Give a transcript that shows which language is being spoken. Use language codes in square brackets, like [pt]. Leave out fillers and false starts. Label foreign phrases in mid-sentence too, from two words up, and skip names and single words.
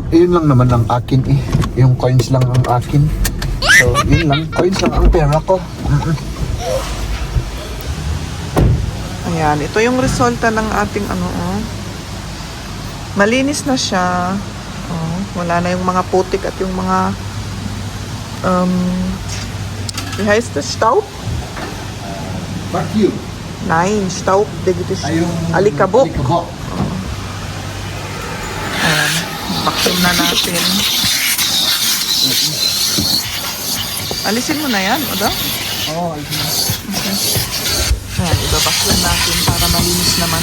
[tl] Yun lang naman ang akin, Yung coins lang ang akin. So, yun lang. Coins lang ang pera ko. Ayan. Ito yung resulta ng ating Malinis na siya. Wala na yung mga putik at yung mga [de] wie heißt das? Staub? [tl] Vacuum. [de] Nein, Staub. Das ist [tl] Ay, yung alikabok. alikabok. Ayan. Vacuum na natin. Alisin mo na yan, Oda? Oo, Ayan, ibabacuum natin para malinis naman.